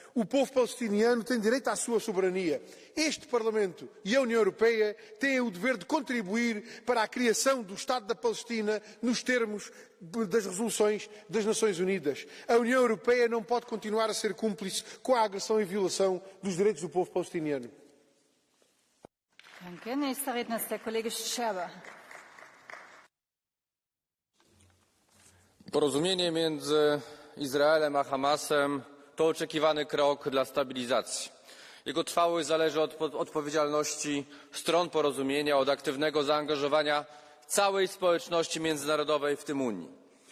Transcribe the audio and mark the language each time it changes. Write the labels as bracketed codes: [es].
[pt] O povo palestiniano tem direito à sua soberania. Este Parlamento e a União Europeia têm o dever de contribuir para a criação do Estado da Palestina nos termos das resoluções das Nações Unidas. A União Europeia não pode continuar a ser cúmplice com a agressão e violação dos direitos do povo palestiniano. [de] Danke. Nächster Redner ist der Kollege Scherber. [pl] Porozumienie między Izraelem a Hamasem to oczekiwany krok dla stabilizacji. Jego trwałość zależy od odpowiedzialności stron porozumienia, od aktywnego zaangażowania całej społeczności międzynarodowej, w tym Unii.